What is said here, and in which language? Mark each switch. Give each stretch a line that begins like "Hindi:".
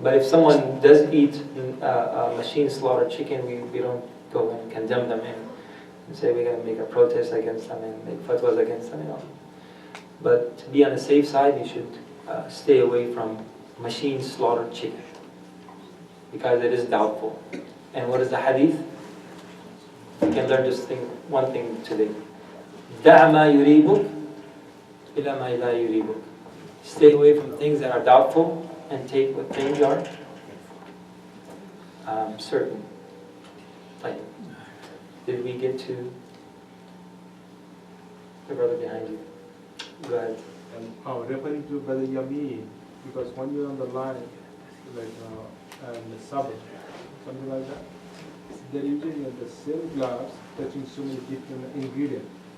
English: But if someone does eat a machine slaughtered chicken, we don't go and condemn them and say we're going to make a protest against them and make fatwas against them. But to be on the safe side, you should stay away from machine slaughtered chicken, because it is doubtful. And what is the hadith? You can learn just one thing today.
Arabic: دع ما يريبك إلى ما لا يريبك.
English: Stay away from things that are doubtful and take what things are certain. Like, did we get to the brother behind you? Go ahead. Referring to Brother Yami, because when you're on the line, like the Sabbath, something like that, they're using the same gloves, touching so many different ingredients.